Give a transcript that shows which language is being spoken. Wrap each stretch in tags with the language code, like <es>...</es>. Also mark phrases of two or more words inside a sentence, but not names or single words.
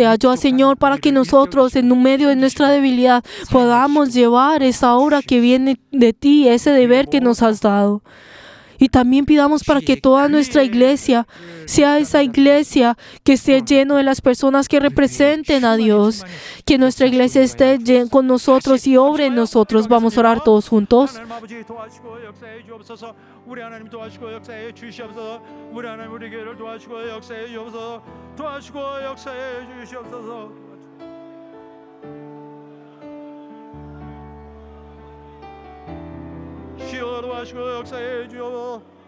<es>Ayuda, Señor, para que nosotros, en medio de nuestra debilidad, podamos llevar esa obra que viene de ti, ese deber que nos has dado. Y también pidamos para que toda nuestra iglesia sea esa iglesia que esté lleno de las personas que representen a Dios. Que nuestra iglesia esté con nosotros y obre en nosotros. Vamos a orar todos juntos.</es> <ko>하나님 아버지 도와주시고 역사해 주옵소서. 우리 하나님 도와주시고 역사해 주시옵소서. 우리 하나님 우리 교회를 도와주시고 역사해 주옵소서. 도와주시고 역사해 주시옵소서. 주여 도와주시고 역사해 주옵소서.</ko>